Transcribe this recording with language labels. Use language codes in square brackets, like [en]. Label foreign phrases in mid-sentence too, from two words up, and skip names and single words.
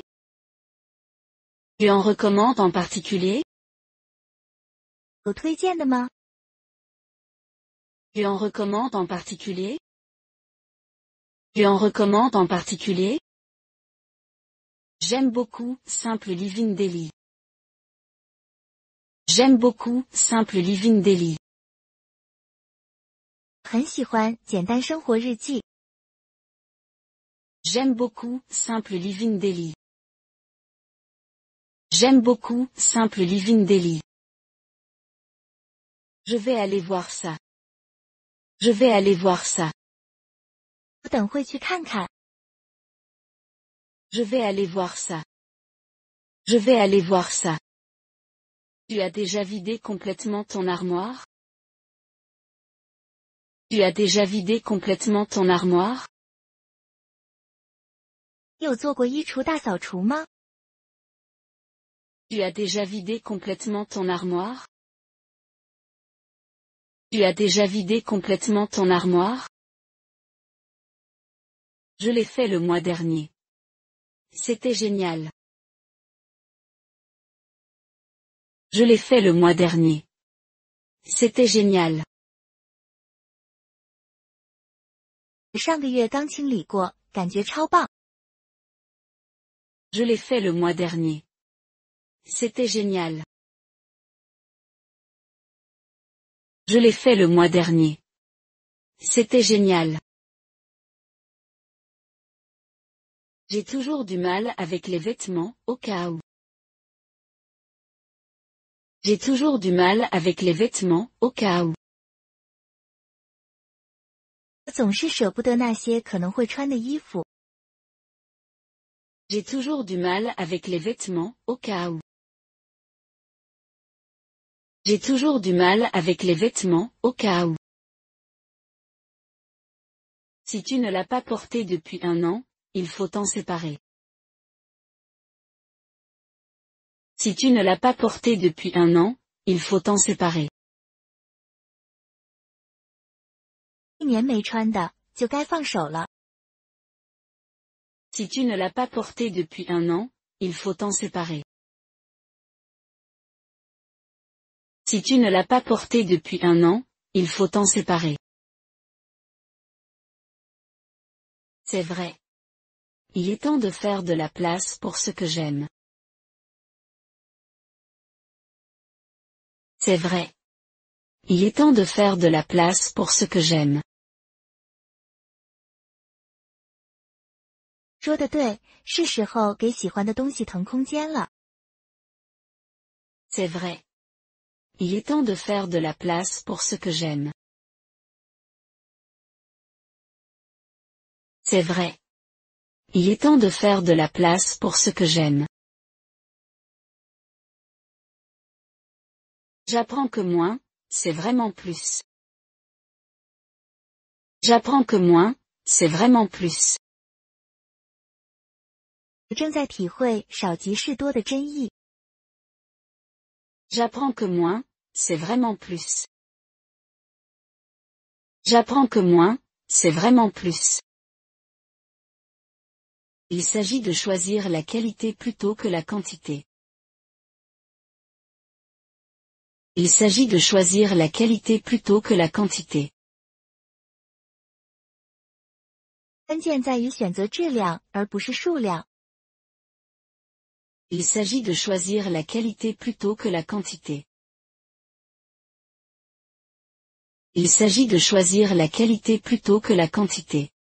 [fr] Tu en recommandes en particulier? [zh] 有推荐的吗？ [fr] Tu en recommandes en particulier? Tu en recommandes en particulier? J'aime beaucoup Simple Living Daily. J'aime beaucoup Simple Living Daily. [zh] 很喜欢简单生活日记。 [fr] J'aime beaucoup Simple Living Daily. J'aime beaucoup Simple Living Daily. Je vais aller voir ça. Je vais aller voir ça. [zh] 我等会去看看。 [fr] Je vais aller voir ça. Je vais aller voir ça. Tu as déjà vidé complètement ton armoire? Tu as déjà vidé complètement ton armoire? [zh] 你有做过衣橱大扫除吗？ [fr] Tu as déjà vidé complètement ton armoire? Tu as déjà vidé complètement ton armoire? Je l'ai fait le mois dernier. C'était génial. Je l'ai fait le mois dernier. C'était génial. [zh] 上个月刚清理过，感觉超棒。 [fr] Je l'ai fait le mois dernier. C'était génial. Je l'ai fait le mois dernier. C'était génial. J'ai toujours du mal avec les vêtements, au cas où. J'ai toujours du mal avec les vêtements, au cas où. [zh] 我总是舍不得那些可能会穿的衣服。 [fr] J'ai toujours du mal avec les vêtements, au cas où. J'ai toujours du mal avec les vêtements, au cas où. Si tu ne l'as pas porté depuis 1 an, il faut t'en séparer. Si tu ne l'as pas porté depuis 1 an, il faut t'en séparer. [zh] 1 年没穿的，就该放手了。 [fr] Si tu ne l'as pas porté depuis 1 an, il faut t'en séparer. Si tu ne l'as pas porté depuis 1 an, il faut t'en séparer. C'est vrai. Il est temps de faire de la place pour ce que j'aime. C'est vrai. Il est temps de faire de la place pour ce que j'aime. [zh] 说得对，是时候给喜欢的东西腾空间了。 [fr] C'est vrai. Il est temps de faire de la place pour ce que j'aime. C'est vrai. Il est temps de faire de la place pour ce que j'aime. J'apprends que moins, c'est vraiment plus. J'apprends que moins, c'est vraiment plus. [zh] 我正在体会少即是多的真意。 [fr] J'apprends que moins, c'est vraiment plus. J'apprends que moins, c'est vraiment plus. Il s'agit de choisir la qualité plutôt que la quantité. Il s'agit de choisir la qualité plutôt que la quantité. [zh] 关键在于选择质量，而不是数量。 [fr] Il s'agit de choisir la qualité plutôt que la quantité. Il s'agit de choisir la qualité plutôt que la quantité.